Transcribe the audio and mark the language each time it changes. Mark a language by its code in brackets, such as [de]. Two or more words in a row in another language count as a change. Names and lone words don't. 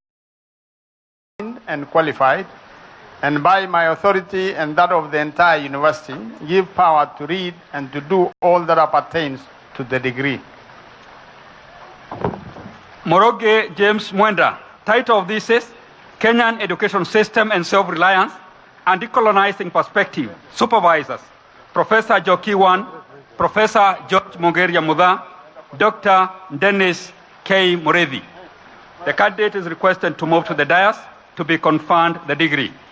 [en] and qualified, and by my authority and that of the entire university, give power to read and to do all that appertains to the degree. Moroge James Mwenda. Title of this is Kenyan Education System and Self-Reliance and Decolonizing Perspective. Supervisors, Professor Joki Wan, Professor George Mugeria Mudha, Dr. Dennis K. Moreithi. The candidate is requested to move to the dais to be conferred the degree.